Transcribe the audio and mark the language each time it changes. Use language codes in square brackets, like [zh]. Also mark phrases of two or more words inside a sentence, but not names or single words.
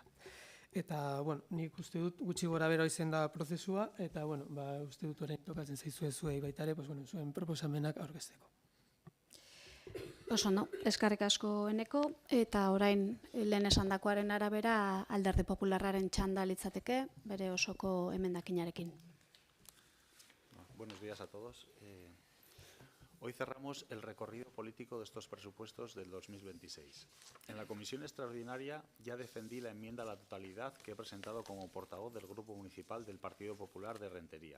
[eu] Eta nik uste dut gutxi gora bera izan da prozesua eta uste dut orain tokatzen zaizue zuei baita ere zuen proposamenak aurkezteko. Oso, eskerrik asko Eneko, eta orain lehen esandakoaren arabera Alderdi Popularraren txanda litzateke, bere osoko emendakinarekin. [es] Buenos días a todos. Hoy cerramos el recorrido político de estos presupuestos del 2026. En la comisión extraordinaria ya defendí la enmienda a la totalidad que he presentado como portavoz del Grupo Municipal del Partido Popular de Rentería.